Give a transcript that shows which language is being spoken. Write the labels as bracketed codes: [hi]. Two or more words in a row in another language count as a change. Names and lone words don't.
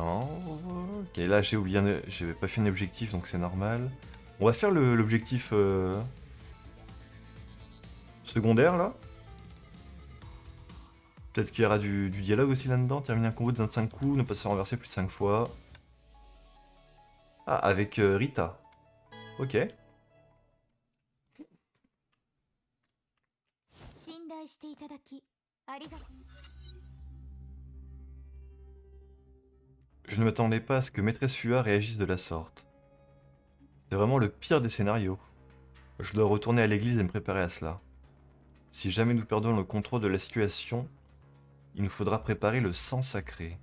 [fr] Ok, là j'ai oublié, j'avais pas fait un objectif donc c'est normal. On va faire l'objectif secondaire là. Peut-être qu'il y aura du dialogue aussi là-dedans. Terminer un combo de 25 coups, ne pas se renverser plus de 5 fois. Ah, avec Rita. Ok. [ja] 信頼していただきありがとう。 [fr] Je ne m'attendais pas à ce que Maîtresse Fua réagisse de la sorte. C'est vraiment le pire des scénarios. Je dois retourner à l'église et me préparer à cela. Si jamais nous perdons le contrôle de la situation, il nous faudra préparer le sang sacré.